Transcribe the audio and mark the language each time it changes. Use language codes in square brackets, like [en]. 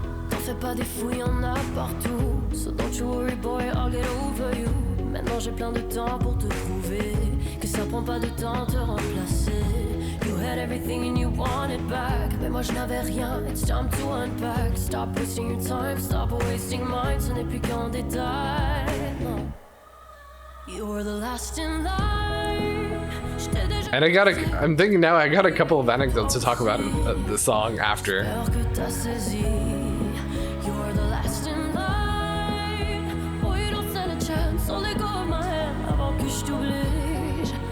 [fr] T'en fais pas des fouilles, y'en a partout. [en] So don't you worry boy, I'll get over you. [fr] Maintenant j'ai plein de temps pour te prouver que ça prend pas de temps te remplacer. [en] You had everything and you want it back. [fr] Mais moi je n'avais rien, [en] it's time to unpack. Stop wasting your time, stop wasting mine. [fr] Ce n'est plus qu'un détail, non. [en] You're the last in line. And I'm thinking now I got a couple of anecdotes to talk about the song after. You're the last in line. Boy, you don't stand a chance. So let go of my hand [fr] avant que je t'oblige.